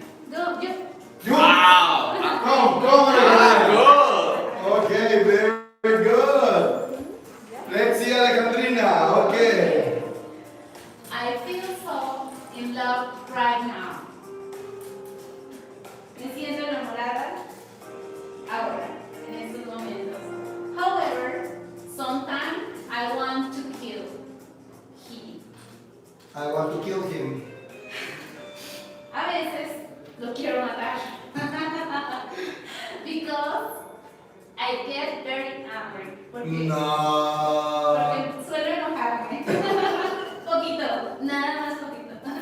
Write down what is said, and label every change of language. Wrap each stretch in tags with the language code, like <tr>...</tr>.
<en>Go, you. You Wow! come again. Good! Okay, very good. Let's see Alejandrina. Okay. I feel so in love right now.</en> <es>Me siento enamorada ahora, en estos momentos.</es> <en>However, sometimes I want to kill him. I want to kill him.</en> <es>A veces lo quiero matar.</es> <en>Because I I get very angry.</en> <es>Porque No. suelo enojarme. Poquito, nada más poquito.</es>